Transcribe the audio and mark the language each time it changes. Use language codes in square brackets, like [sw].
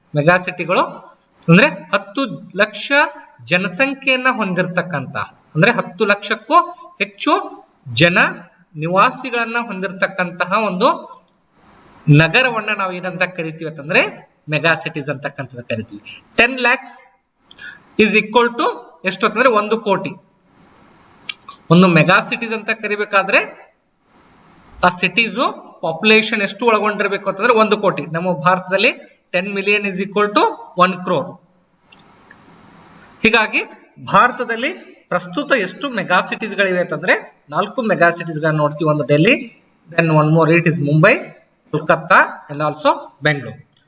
[kn] ಮೆಗಾಸಿಟಿಗಳು ಅಂದ್ರೆ 10 ಲಕ್ಷ ಜನಸಂಖ್ಯೆಯನ್ನ ಹೊಂದಿರತಕ್ಕಂತ ಅಂದ್ರೆ 10 ಲಕ್ಷಕ್ಕೂ ಹೆಚ್ಚು ಜನ ನಿವಾಸಿಗಳನ್ನ ಹೊಂದಿರತಕ್ಕಂತಹ ಒಂದು ನಗರವನ್ನ ನಾವು ಏನಂತ ಕರಿತೀವಿ ಅಂತಂದ್ರೆ ಮೆಗಾಸಿಟೀಸ್ ಅಂತಕ್ಕಂಥದ್ದು ಕರಿತೀವಿ. [en] 10 lakhs is equal to [kn] ಎಷ್ಟು ಅಂತಂದ್ರೆ 1 ಕೋಟಿ. ಒಂದು ಮೆಗಾಸಿಟೀಸ್ ಅಂತ ಕರಿಬೇಕಾದ್ರೆ ಆ ಸಿಟೀಸು ಪಾಪ್ಯುಲೇಷನ್ ಎಷ್ಟು ಒಳಗೊಂಡಿರ್ಬೇಕು ಅಂತಂದ್ರೆ 1 ಕೋಟಿ. ನಮ್ಮ ಭಾರತದಲ್ಲಿ [en] 10 million is equal to 1 crore. [kn] ಹೀಗಾಗಿ ಭಾರತದಲ್ಲಿ ಪ್ರಸ್ತುತ ಎಷ್ಟು ಮೆಗಾಸಿಟೀಸ್ ಗಳಿವೆ ಅಂತಂದ್ರೆ 4 ಮೆಗಾಸಿಟೀಸ್ ಗಳನ್ನ ನೋಡ್ತೀವಿ. [en] ಒಂದು Delhi, then one more it is Mumbai, Kolkata and also Bengaluru.